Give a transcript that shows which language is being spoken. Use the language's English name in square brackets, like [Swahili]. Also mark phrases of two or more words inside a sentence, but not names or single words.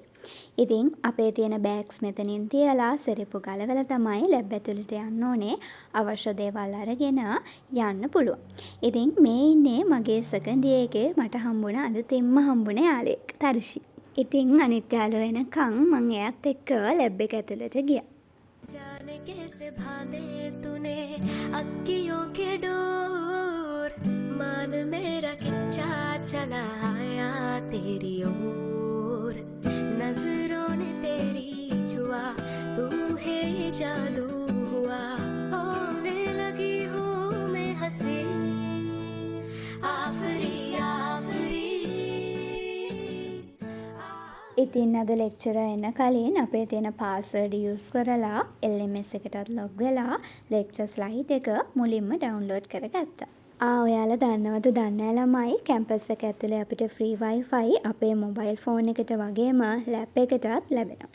[Sinhala] ඉතින් අපේ තියෙන බෑග්ස් මෙතනින් තියලා සෙරෙප්පු ගලවලා තමයි ලැබ් ඇතුළට යන්න ඕනේ. අවශ්‍ය දේවල් අරගෙන යන්න පුළුවන්. ඉතින් මේ ඉන්නේ මගේ [English] second year [Sinhala] එකේ මට හම්බුණ අලුතින්ම හම්බුණ යාළුවෙක් තරුෂි. ඉතින් අනිත් යාළුවා එනකන් මං එයාත් එක්ක ලැබ් එක ඇතුළට ගියා. [Hindi] जाने कैसे बांधे तूने अक्कियों के डोर मान मेरा खिंचा चला आया तेरी ओर नजर जादू हुआ होने लगी हूँ मैं हंसी आफरी आफरी [Sinhala] ඉතින් අද ලෙක්චර එන්න කලින් අපේ තියෙන [English] password use [Sinhala] කරලා LMS එකටත් ලොග් වෙලා [English] lecture slide [Sinhala] එක මුලින්ම ඩවුන්ලෝඩ් කරගත්තා. ඔයාලා දන්නවද දන්නේ නැහැ ළමයි කැම්පස් එක ඇතුලේ අපිට [English] free Wi-Fi [Sinhala] අපේ [English] mobile phone [Sinhala] එකට වගේම ලැප් එකටත් ලැබෙනවා.